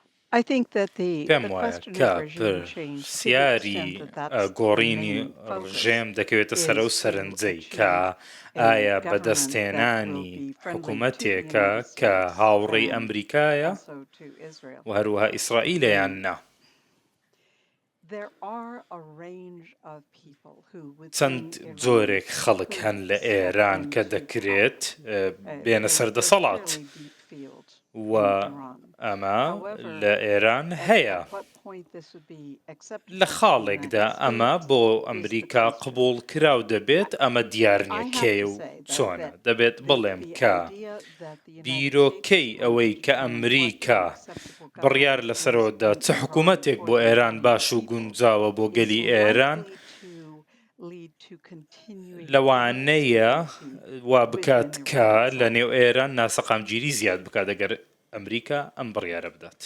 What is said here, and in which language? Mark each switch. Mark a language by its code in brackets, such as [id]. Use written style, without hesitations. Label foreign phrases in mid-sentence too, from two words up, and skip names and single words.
[en] I think that the [ckb] پێم وایە [en] question [ckb] کە [en] of regime change, to the [ckb] پرسیاری [en] extent that that's the [ckb] گۆڕینی [en] main focus, [ckb] ڕژێم دەکەوێتە سەر و [en] is to [ckb] سەرنجەی [en] achieve [ckb] کە [en] a [ckb] ئایا [en] government that will [ckb] بەدەستێنانی [en] be friendly to the [ckb] حکوومەتێکە [en] United [ckb] کە [en] States [ckb] هاوڕێی [en] and [ckb] ئەمریکایە [en] also to Israel. [ckb] و هەروەها ئیسرائیلە یان نا. [en] There are a range of people who within [ckb] چەند [en] Iran [ckb] جۆرێک خەڵک [en] could [ckb] هەن لە [en] step [ckb] ئێران کە [en] into [ckb] دەکرێت [en] power. [ckb] بێنە [en] There's [ckb] سەردەسەڵات [en] clearly deep fields [ckb] و [en] in Iran. [ckb] ئەمە [en] However, [ckb] لە ئێران هەیە. [en] at what point this would be acceptable [ckb] لە [en] to the [ckb] خاڵێکدا [en] United [ckb] ئەمە [en] States [ckb] بۆ [en] is [ckb] ئەمریکا [en] the question. [ckb] قبول کراو دەبێت ئەمە دیار نییە کێ و چۆنە دەبێت بڵێم کە بیرۆکەی ئەوەی کە ئەمریکا بڕیار لەسەرەوەدا چه حکوومەتێک بۆ ئێران باش و گونجاوە بۆ گەلی ئێران لەوانەیە وا بکات کە لە نێو ئێران ناسەقامگیری زیاد بکات ئەگەر ئەمریکا ئەم بڕیارە بدات.